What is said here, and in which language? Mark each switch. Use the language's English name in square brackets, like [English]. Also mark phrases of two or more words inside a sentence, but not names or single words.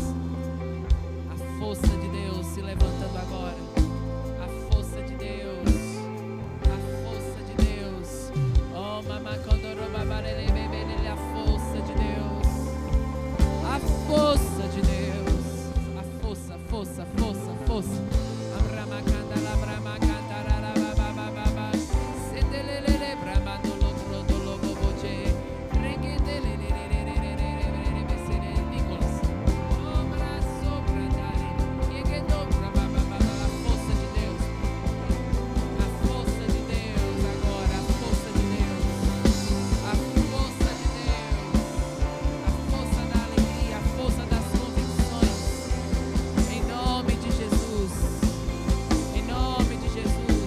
[Portuguese] A força de Deus se levantando agora. A força de Deus. A força de Deus. Oh, mamacondoro babarele bebele. A força de Deus. A força de Deus. A força, força, força, força. Abramacanda, labramacanda, rababababa. Sedelele, bramandolo, trodolo, boboche. Reguedelele, Nicolas. Obra sobre a dare. Yeguedobra, babababa. A força de Deus. A força de Deus agora. A força de Deus. A força de Deus. A força da alegria. A força das convicções. Em nome de Jesus. Em nome de Jesus.